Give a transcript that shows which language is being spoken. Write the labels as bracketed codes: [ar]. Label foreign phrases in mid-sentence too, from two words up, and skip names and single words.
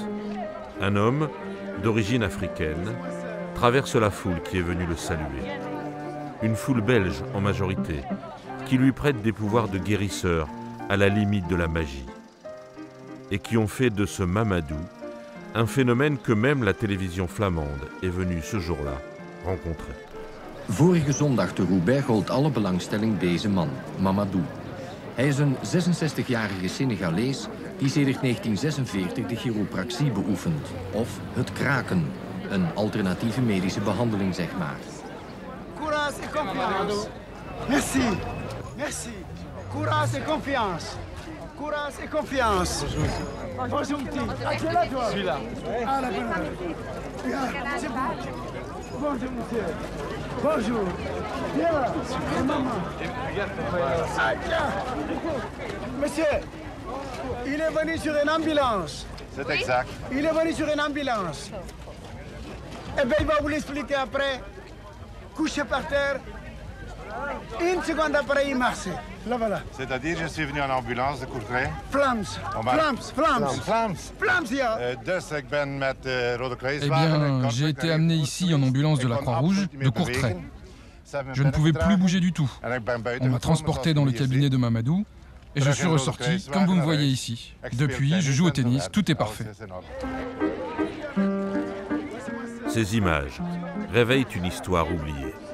[fr] Un homme, d'origine africaine, traverse la foule qui est venue le saluer. Une foule belge en majorité, qui lui prête des pouvoirs de guérisseur à la limite de la magie. Et qui ont fait de ce Mamadou un phénomène que même la télévision flamande est venue ce jour-là rencontrer. [nl] Vorige zondag te Roubaix gold alle belangstelling deze man, Mamadou. Hij is een 66-jarige Senegalees die sedert 1946 de chiropractie beoefent, of het kraken, een alternatieve medische behandeling zeg maar. [fr] Courage et confiance. Merci, merci. Courage et confiance. Courage et confiance. Bonjour, petit. Ah, tu es là, toi? Je suis là. Ah, la bonne. C'est bon. Bonjour, monsieur. Bonjour. Viens là. Et maman. Ah, tiens. Monsieur, il est venu sur une ambulance. C'est exact. Il est venu sur une ambulance. Eh bien, il va vous l'expliquer après. Couché par terre. Une seconde après, il marche. Là, voilà. C'est-à-dire, je suis venu en ambulance de Courtrai. [nl] Vlaams. Vlaams. Vlaams. Vlaams. Vlaams, ja. Dus ik ben met Rode Eh Kruiswagen. [fr] bien, j'ai été amené ici en ambulance de la Croix-Rouge de Courtrai. Je ne pouvais plus bouger du tout. On m'a transporté dans le cabinet de Mamadou et je suis ressorti, comme vous me voyez ici. Depuis, je joue au tennis, tout est parfait. Ces images réveillent une histoire oubliée.